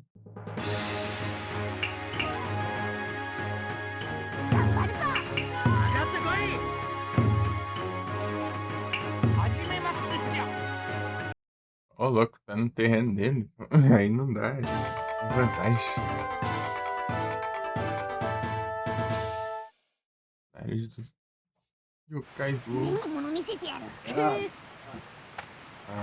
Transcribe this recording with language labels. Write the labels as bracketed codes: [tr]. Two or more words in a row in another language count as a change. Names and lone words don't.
[ja] 頑張るぞ。上がってこい。始めますじゃ。 [pt] Ô, louco, tá no terreno dele. Aí não dá. Tem vantagem. Vários dos yokais [ja] いい [pt] loucos. [ja] もの見せてやる。 [pt] Ah,